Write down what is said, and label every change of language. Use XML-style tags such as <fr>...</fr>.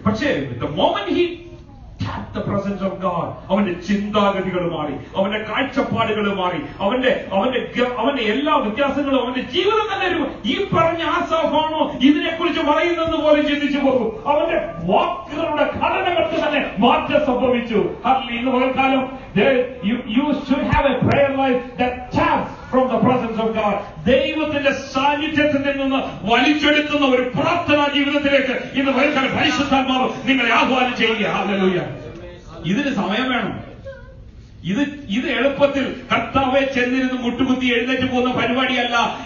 <ml>പക്ഷേ</ml> <en>the moment he tapped the presence of God,</en> <ml>അവന്റെ ചിന്താഗതികൾ മാറി, അവന്റെ കാഴ്ചപ്പാടുകൾ മാറി, അവന്റെ എല്ലാ വ്യത്യാസങ്ങളും, അവന്റെ ജീവിതം തന്നെ ഈ പറഞ്ഞ ആസാഫാണോ ഇതിനെക്കുറിച്ച് പറയുന്നത് പോലെ ചിന്തിച്ചു പോകും. അവന്റെ വാക്കുകളുടെ ഘടനകൾക്ക് തന്നെ മാറ്റം സംഭവിച്ചു. ഇന്ന് പകൽക്കാലം</ml> <en>you should have a prayer life that taps from the presence of God.</en> <ml>ദൈവത്തിന്റെ സാന്നിധ്യത്തിൽ നിന്ന് വലിച്ചെടുക്കുന്ന ഒരു പ്രാർത്ഥനാ ജീവിതത്തിലേക്ക് ഇന്ന് പകൽക്കാലം പരിശുദ്ധാത്മാവ് നിങ്ങളെ ആഹ്വാനം ചെയ്യുക. ഹല്ലേലൂയ. ഇതിന് സമയം വേണം. ഇത് എളുപ്പത്തിൽ കർത്താവെ ചെന്നിരുന്ന് മുട്ടുകുത്തി എഴുന്നേറ്റ് പോകുന്ന പരിപാടിയല്ല.</ml>